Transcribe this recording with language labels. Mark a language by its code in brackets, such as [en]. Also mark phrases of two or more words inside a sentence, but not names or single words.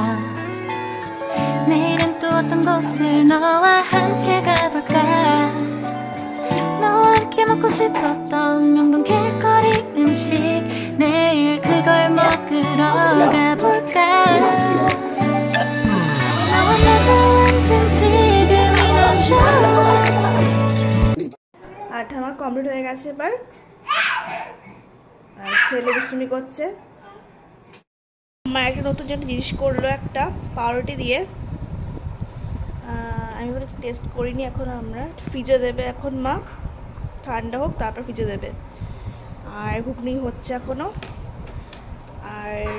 [ko] 내일은 또 어떤 곳을 너와 함께 가볼까 너와 함께 먹고 싶었던 명동 길거리 음식 내일 그걸 먹으러 가볼까 너와 마주 앉은 지금이 넌 좋아 [bn] আটা আমার কমপ্লিট হয়ে গেছে এবার আর ছেলে দুষ্টুমি করছে মা একটা নতুন জিনিস করলো একটা পাউরুটি দিয়ে আমি ওটা টেস্ট করিনি এখন আমরা ফ্রিজে দেবে এখন মা ঠান্ডা হোক তারপর ফ্রিজে দেবে আর ঘুগনি হচ্ছে এখনো আর